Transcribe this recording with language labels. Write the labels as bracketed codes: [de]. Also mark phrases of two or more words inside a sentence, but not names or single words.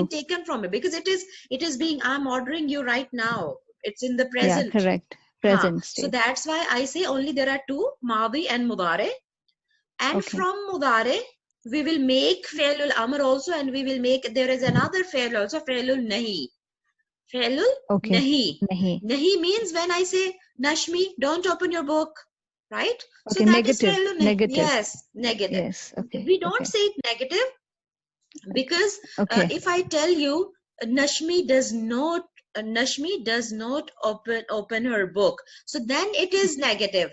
[en] been taken from it because it is being, I'm ordering you right now. It's in the Yeah, present. correct. Present So state. that's why I say only there are 2, madi and mudare. And Okay. from mudare, we will make [ar] fi'lul amr [en] also, and we will make, there is another fi'l also, [ar] fi'lul nahi. Fi'lul [en] Okay. [ar] nahi. Nahi. [en] Nahi means when I say, Nashmi, don't open your book, right? So Okay. that is Negative. [ar] fi'lul nahi. [en] Negative. Yes, negative. Yes. Okay. We don't Okay. say it negative because Okay. if I tell you, Nashmi does not open her book, so then it is negative.